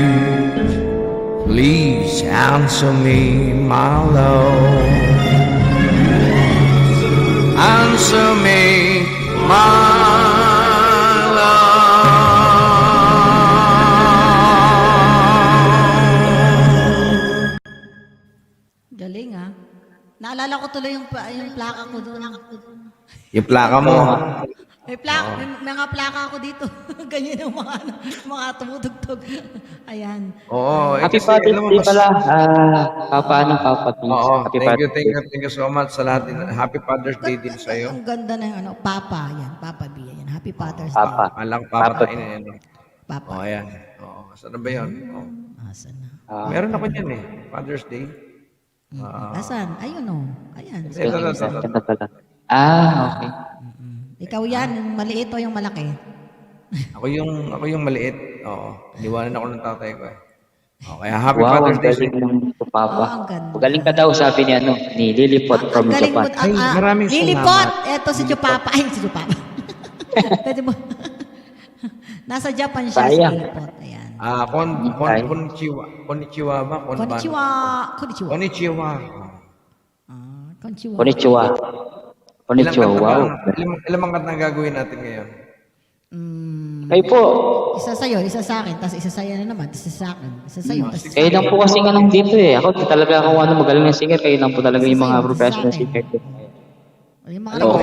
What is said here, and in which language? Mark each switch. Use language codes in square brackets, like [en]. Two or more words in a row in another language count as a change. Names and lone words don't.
[en] Please answer me, my love. Answer me, my love. [tl] Galing ah. Naalala ko tuloy yung plaka ko doon. Yung plaka mo. May mga plaka ako dito. Ganyan yung mga tumutugtog. Ayan. Oo. Happy kasi Father's alam mo, Day mas- pala. Papa B. Oo, Happy [en] thank you so much [tl] sa lahat. Happy Father's Day din sa iyo. Ang ganda ng Papa. Yan, Papa B. Yan. [en] Happy Father's [tl] Papa. Day. Alang Papa. papatain yan. Papa. Ayan. Oo, saan na ba yun? Oh. Asan na? Meron ako dyan eh. Father's Day. Asan? Ayun o. Ayan. Ito. Okay. Ikaw yan, yung maliit o yung malaki? Ako yung maliit. Oo. Iniwanan ako ng tatay ko eh. Oh, kaya happy Wow, Father's ang Day. galing ng Papa. ang ganda. Magaling ka daw, sabi ni Lilliput from Ang galing mo. Japan. Ay, maraming Lilipot. salamat. Eto si Chupapa. Ay, si Chupapa. Pwede mo. Nasa Japan siya si Sayang. Lilipot. Ayan. Konnichiwa ba? [ja] こんにちは。こんにちは. [tl] Konnichiwa. Konnichiwa. [ja] こんにちは。こんにちは. [tl] Wow. Ilang mga kanta ang gagawin natin ngayon? Kayo po. Isa sa'yo, isa sa akin, tapos isa sa'yo na naman, isa sa akin, isa sa'yo, tapos isa Kayo lang po kasi nga nung dito eh. Ako talaga ako magaling na singer. Kayo lang po talaga yung mga [en] professional singer. [tl] yung mga Alam mo,